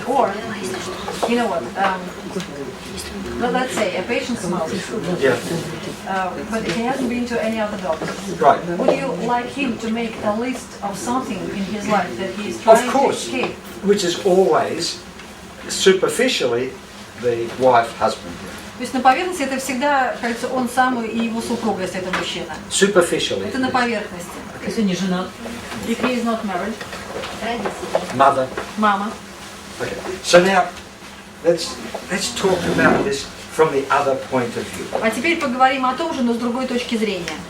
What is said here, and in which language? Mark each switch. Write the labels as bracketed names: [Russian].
[English] Or, you know what, let's say a patient smokes, Yeah. but he hasn't been to any other doctor. Right. Would you like him to make a list of something in his life that he is trying Of to course. escape? Which is always, superficially, the wife, husband. [Russian] То есть на поверхности это всегда, кажется, он сам и его супруга, если это мужчина. [English] Superficially. [Russian] Это на поверхности. Если не женат. [English] If he is not married, Mother. [Russian] мама. [English] Okay. So now, let's talk about this from the other point of view. [Russian] А теперь поговорим о том же, но с другой точки зрения.